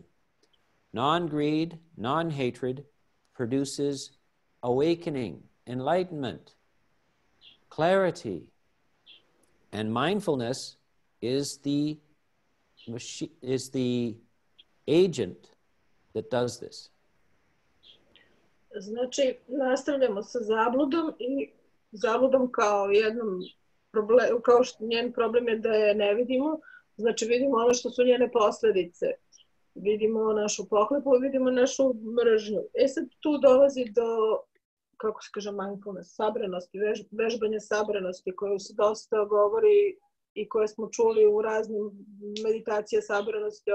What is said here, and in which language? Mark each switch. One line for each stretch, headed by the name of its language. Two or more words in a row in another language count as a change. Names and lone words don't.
English: Non-greed, non-hatred produces awakening, enlightenment, clarity. And mindfulness is the agent that does this.
Serbian: Znači, nastavljamo sa zabludom i zabludom kao jednom problemu, kao što njen problem je da je ne vidimo, znači vidimo ono što su njene posledice. vidimo našu pohlepu, vidimo našu mržnju. Sad tu dolazi do, kako se kaže,
English: mindfulness,
Serbian: sabranosti, vežbanja sabranosti, koju se dosta govori i koje smo čuli u raznim meditacija sabranosti.